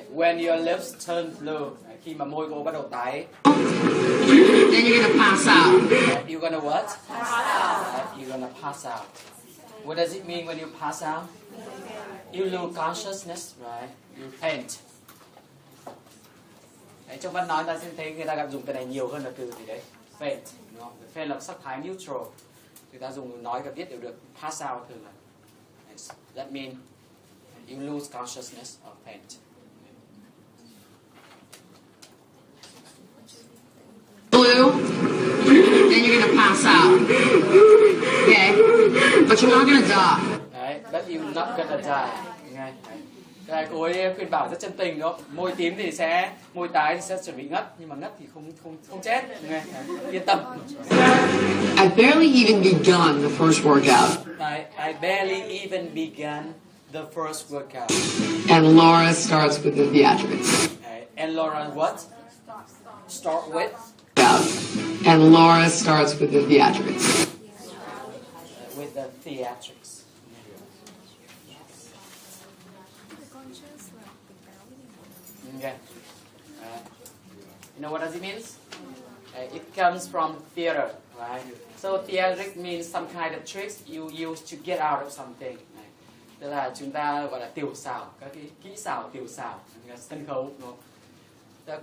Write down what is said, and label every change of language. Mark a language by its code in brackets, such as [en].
[en] When your lips turn blue. [vi] Khi mà môi cô bắt đầu tái. [en] then you're gonna pass out. You're gonna what? Pass out. You're gonna pass out. What does it mean when you pass out? You lose consciousness, right? You faint. [vi] Đấy, trong văn nói ta sẽ thấy người ta gặp dùng cái này nhiều hơn là từ gì đấy? Faint. Đúng không? Faint là sắc thái neutral. Người ta dùng nói và viết đều được. [en] Pass out [vi] thường là. [en] That means you lose consciousness or faint. Blue, then you're gonna pass out. Okay? But you're not gonna die. Đấy, but you're not gonna die. [vi] Nghe. Đấy, cô ấy khuyên bảo rất chân tình đó. Môi tím thì sẽ, môi tái thì sẽ chuẩn bị ngất, nhưng mà ngất thì không chết. Nghe. Yên tâm. [en] I barely even begun the first workout. I barely even began the first workout. And Laura starts with the theatrics. And Laura, what? Start with? And Laura starts with the theatrics. With the theatrics. Okay. You know what does it mean? It comes from theater, right? So theatric means some kind of tricks you use to get out of something. [vi] Tức là chúng ta gọi là tiểu xảo, các cái kỹ xảo tiểu xảo, sân khấu, đúng không?